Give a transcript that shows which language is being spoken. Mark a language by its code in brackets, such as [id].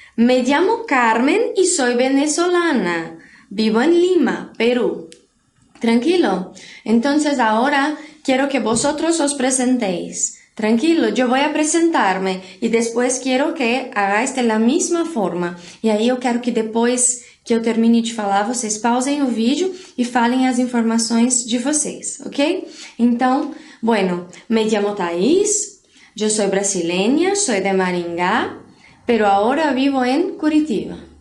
[es] Me llamo Carmen y soy venezolana. Vivo en Lima, Perú. Tranquilo. Entonces ahora quiero que vosotros os presentéis. Tranquilo, yo voy a presentarme y después quiero que hagáis de la misma forma. [pt] E aí eu quero que depois que eu termine de falar, vocês pausem o vídeo e falem as informações de vocês, ok? [es] Então, bueno, me llamo Thaís, yo soy brasileña, soy de Maringá, pero ahora vivo en Curitiba.